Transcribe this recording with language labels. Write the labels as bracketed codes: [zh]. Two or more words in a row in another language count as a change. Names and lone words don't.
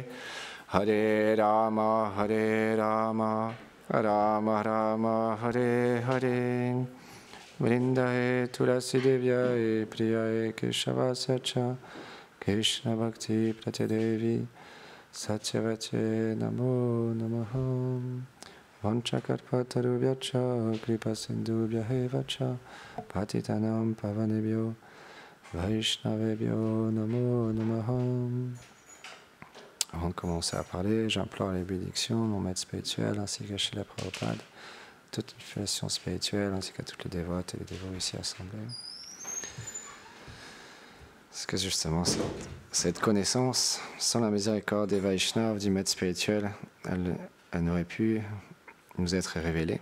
[sa] Hare Rama Rama Rama Hare Hare Vrindaye Tulasi Devyaye Priyaye Keshavasya Cha Krishna Bhakti Pratyadevi Satyavate Namo Namaha Vanchakarpatarubhyacha Kripa Sindhubhyahevacha Patitanam Pavanebhyo Vaishnavebhyo Namo Namaha. [fr] Avant de commencer à parler, j'implore les bénédictions de mon maître spirituel ainsi qu'à Srila Prabhupada, toute une filiation spirituelle ainsi qu'à toutes les dévotes et les dévots ici assemblés. Parce que justement, cette connaissance, sans la miséricorde des Vaishnavas, du maître spirituel, elle n'aurait pu nous être révélée.